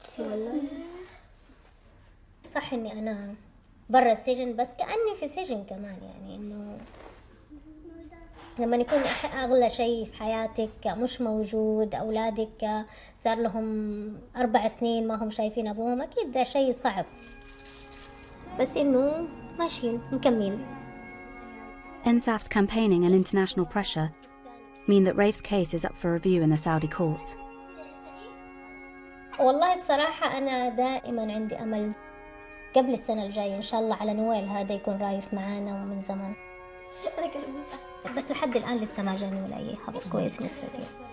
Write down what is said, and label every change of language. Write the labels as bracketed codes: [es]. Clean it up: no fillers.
[ar] والله صح اني انا برا السجن، بس كأني في سجن كمان، يعني إنه لما يكون أغلى شيء في حياتك مش موجود، أولادك صار لهم 4 سنين ما هم شايفين أبوهم، أكيد ده شيء صعب، بس إنه ماشيين مكملين. [en] Ensaf's campaigning and international pressure mean that Raif's case is up for review in the Saudi courts. [ar] والله بصراحة أنا دائما عندي أمل قبل السنة الجاية إن شاء الله على نويل هذا يكون رايف معانا ومن زمان. بس لحد الآن لسه ما جاني ولا أي خبر كويس من السعودية.